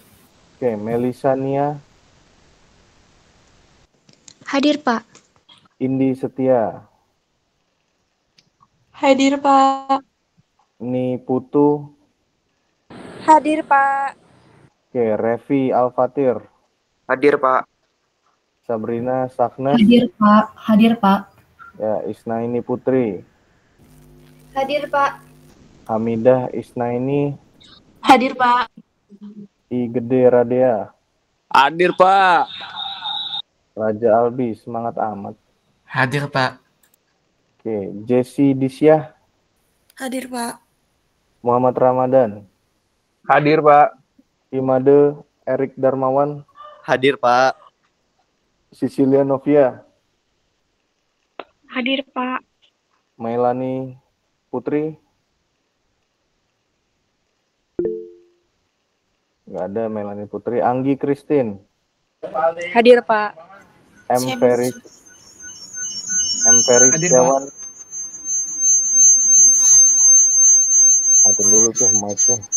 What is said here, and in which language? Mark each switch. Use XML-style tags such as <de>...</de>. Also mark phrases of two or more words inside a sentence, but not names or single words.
<id>Oke, Melisa Nia. Hadir, Pak. Indi Setia. Hadir, Pak. Ni Putu. Hadir, Pak. Oke, Revi Alfatir. Hadir, Pak. Sabrina Saknes. Hadir, Pak. Hadir, Pak. Ya, Isnaini Putri. Hadir, Pak. Hamidah Isnaini. Hadir, Pak. I Gede Radea. Hadir, Pak. Raja Albi, semangat amat. Hadir, Pak. Oke, Jesse Disyah. Hadir, Pak. Muhammad Ramadan. Hadir, Pak. Imade Erik Darmawan. Hadir, Pak. Cecilia Novia. Hadir, Pak. Mailani Putri. Nggak ada Melani Putri. Anggi Christine. Hadir, Pak. M. Ferry Hadir, Pak. Setiawan. Matiin dulu tuh mic-nya.</id>